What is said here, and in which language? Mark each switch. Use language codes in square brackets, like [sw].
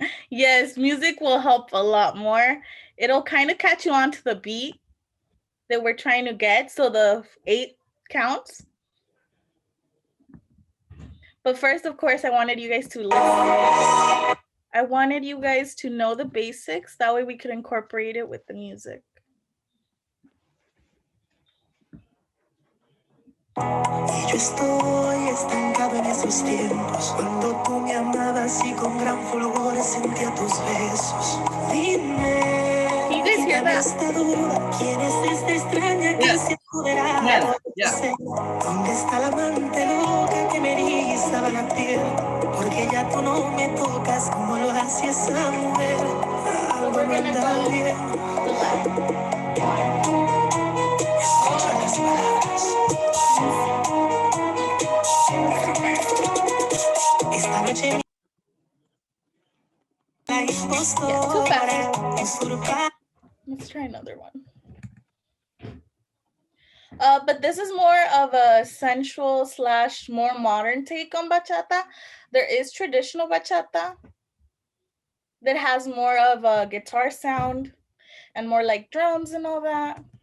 [en] Yes, music will help a lot more. It'll kind of catch you onto the beat that we're trying to get, so the 8 counts. But first, of course, I wanted you guys to listen. I wanted you guys to know the basics. That way we could incorporate it with the music. [es] Y yo estoy estancado en esos tiempos, cuando tú me amabas y con gran fulgor sentía tus besos. Dime, [en] Can you guys hear that? [es] esta duda, ¿quién es esta extraña que se ha apoderado de tu ser? ¿Dónde está la amante loca que me erizaba la piel? Porque ya tú no me tocas como lo hacía esa mujer. Algo no anda bien. Escucha las palabras. Esta noche la impostora usurpa. [en] Let's try another one. But this is more of a sensual / more modern take on bachata. There is traditional bachata that has more of a guitar sound and more like drums and all that.